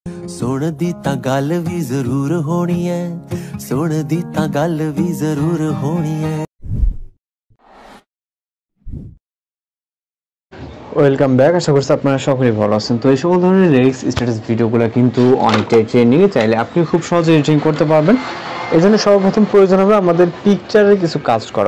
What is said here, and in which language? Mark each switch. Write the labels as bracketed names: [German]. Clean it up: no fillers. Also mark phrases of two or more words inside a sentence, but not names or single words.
[Punjabi] ਸੁਣ ਦੀ ਤਾਂ ਗੱਲ ਭੀ ਜ਼ਰੂਰ ਹੋਣੀ ਹੈ, ਸੁਣ ਦੀ ਤਾਂ ਗੱਲ ਭੀ ਜ਼ਰੂਰ ਹੋਣੀ ਹੈ। [English] welcome back. [Bangla] আশা করছি আপনারা সকলেই ভালো আছেন। তো এই সকল ধরনের লিরিক্স স্ট্যাটাস ভিডিওগুলো কিন্তু অনেকটাই ট্রেন্ডিংয়ে, চাইলে আপনি খুব সহজে এডিটিং করতে পারবেন। এই জন্য সর্বপ্রথম প্রয়োজন হবে আমাদের পিকচারের কিছু কাজ করা।